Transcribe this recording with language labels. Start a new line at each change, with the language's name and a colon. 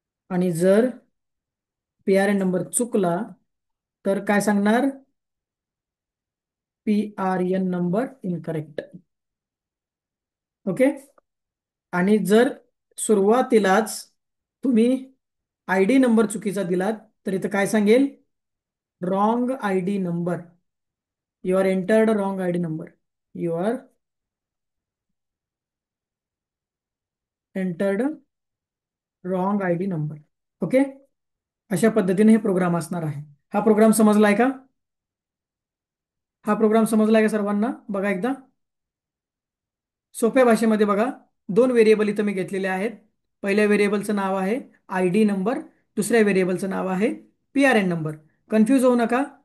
Marathi: आणि जर PRN number चुकला तर काय सांगणार?
English: P R N number incorrect. Okay.
Marathi: आणि जर सुरुवातीलाच तुम्ही आय डी नंबर चुकीचा दिलात तर इथं काय सांगेल?
English: Wrong I D number. You are entered wrong I D number. You are entered wrong I D number. Okay.
Marathi: अशा पद्धतीने हे प्रोग्राम असणार आहे. हा प्रोग्राम समजलाय का? हा प्रोग्राम समजलाय का सर्वांना? बघा एकदा. सोप्या भाषेमध्ये बघा. दोन व्हेरिएबल इथं मी घेतलेले आहेत. पहिल्या व्हेरिएबलचं नाव आहे आय डी नंबर. दुसऱ्या व्हेरिएबलचं नाव आहे P R N number. Confuse होऊ नका.